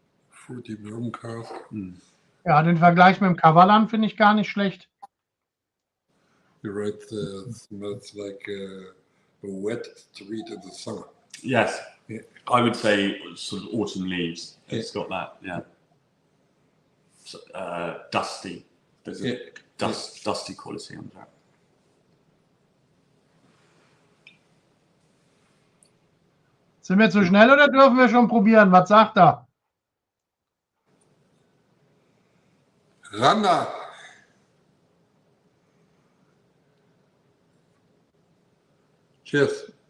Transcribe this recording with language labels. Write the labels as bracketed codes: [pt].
[en] Fruity Bourbon Cask. [de] Ja, den Vergleich mit dem Kavalan finde ich gar nicht schlecht. [en] You're right, it smells like a wet street in the summer. Yes, Yeah. I would say sort of autumn leaves. It's got that, dusty. There's a dusty quality on that. [de] Sind wir zu schnell oder dürfen wir schon probieren? Was sagt er? Randa! [en] Cheers.